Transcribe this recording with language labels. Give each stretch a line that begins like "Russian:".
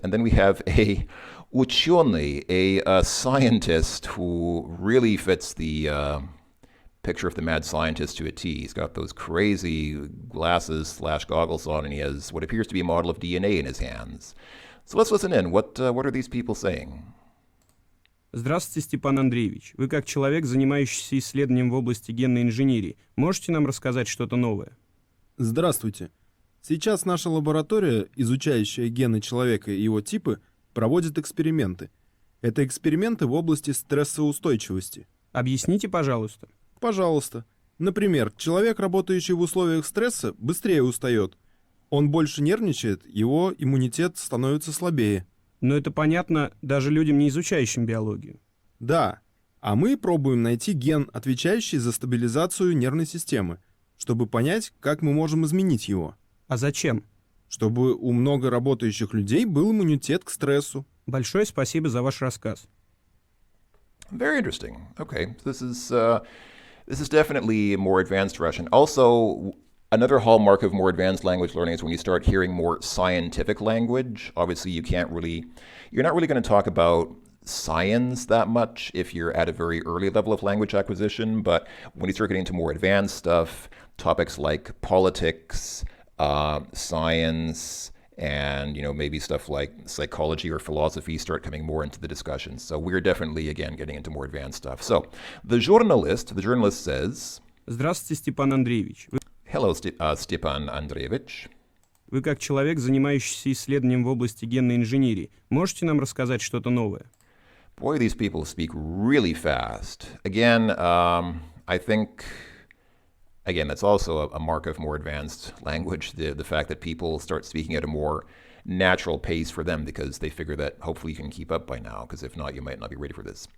English: And then we have a ученый, a scientist who really fits the picture of the mad scientist to a T. He's got those crazy glasses/goggles on, and he has what appears to be a model of DNA in his hands. So let's listen in. What are these people saying?
Russian: Здравствуйте, Степан Андреевич. Вы как человек, занимающийся исследованием в области генной инженерии, можете нам рассказать что-то новое? Здравствуйте. Сейчас наша лаборатория, изучающая гены человека и его типы, проводит эксперименты. Это эксперименты в области стрессоустойчивости. Объясните, пожалуйста. Пожалуйста. Например, человек, работающий в условиях стресса, быстрее устает. Он больше нервничает, его иммунитет становится слабее. Но это понятно даже людям, не изучающим биологию. Да. А мы пробуем найти ген, отвечающий за стабилизацию нервной системы, чтобы понять, как мы можем изменить его. А зачем? Чтобы у много работающих людей был иммунитет к стрессу. Большое спасибо за ваш рассказ.
English: Very interesting. Okay, this is definitely more advanced Russian. Also, another hallmark of more advanced language learning is when you start hearing more scientific language. Obviously, you're not really going to talk about science that much if you're at a very early level of language acquisition, but when you start getting into more advanced stuff, topics like politics, science, and maybe stuff like psychology or philosophy start coming more into the discussion. So we're definitely, again, getting into more advanced stuff. So the journalist says,
Russian: Здравствуйте, Степан Андреевич.
English: Hello, Stepan Andreevich.
Russian: Вы как человек, занимающийся исследованием в области генной инженерии, можете нам рассказать что-то новое?
English: Boy, these people speak really fast. Again, I think, that's also a mark of more advanced language, the fact that people start speaking at a more natural pace for them because they figure that hopefully you can keep up by now, because if not, you might not be ready for this.